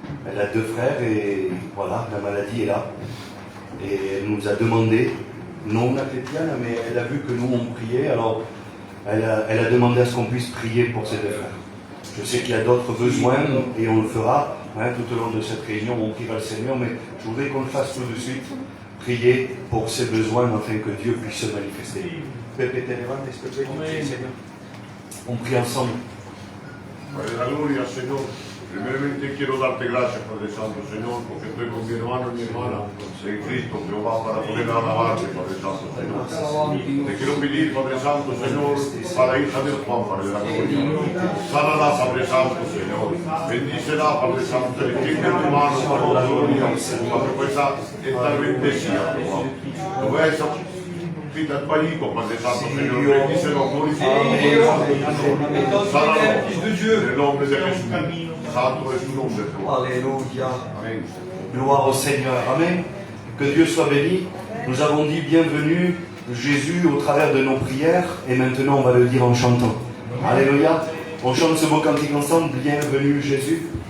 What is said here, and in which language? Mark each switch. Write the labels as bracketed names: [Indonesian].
[French] Elle a 2 frères et voilà, la maladie est là. Et elle nous a demandé, non la chrétienne, mais elle a vu que nous on priait, alors elle a demandé à ce qu'on puisse prier pour ses 2 frères. Je sais qu'il y a d'autres besoins et on le fera tout au long de cette réunion, on priera le Seigneur, mais je voudrais qu'on le fasse tout de suite. Prier pour ses besoins afin que Dieu puisse se manifester. Pepe, [Spanish] te levantes, [French] s'il te plaît, tu pries, Seigneur. On prie ensemble. [Spanish] Aleluya, Señor. Primeramente quiero darte gracias, Padre Santo, Señor, porque estoy con mi hermano y mi hermana en Cristo, Jehová, para poder alabarte, Padre Santo, Señor. Te quiero pedir, Padre Santo, Señor, para hija del Juan, Padre de la gloria. Sánala, Padre Santo, Señor. Bendícela, Padre Santo, extiende tu mano, Padre de la gloria, para que pueda estar bendecida, Jehová. Lo voy a esa fita al país, Padre Santo, Señor. Bendícelo, glorifícalo, Señor. Sánalo, en el nombre de Jesús. Santo es tu nombre, Jehová. [French] Alléluia. Amén. Gloire au Seigneur. Amen. Que Dieu soit béni. Nous avons dit bienvenue Jésus au travers de nos prières et maintenant on va le dire en chantant. Alléluia. On chante ce beau cantique ensemble. Bienvenue Jésus.